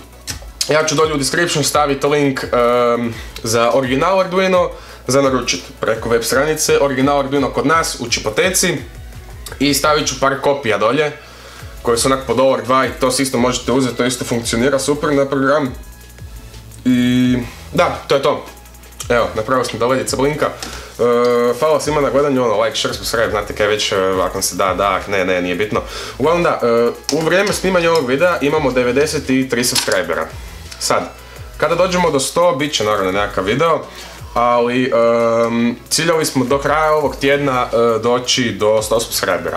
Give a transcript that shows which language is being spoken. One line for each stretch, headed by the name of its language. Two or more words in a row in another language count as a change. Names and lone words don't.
Croatian: Ja ću dolje u description staviti link za original Arduino, za naručiti preko web stranice, original Arduino kod nas u Čipoteci i stavit ću par kopija dolje, koje su onak po $1, i to si isto možete uzeti, to isto funkcionira super na program. I da, to je to. Evo, napravili smo da ledica blinka. Hvala svima na gledanju,
English: like, share, subscribe,
Croatian: znate kaj već, ako se da, ne, nije bitno. Uglavnom da, u vrijeme snimanja ovog videa imamo 93 subscribera. Sad, kada dođemo do 100, bit će naravno nekakav video, ali ciljali smo do kraja ovog tjedna doći do 100 subscribera.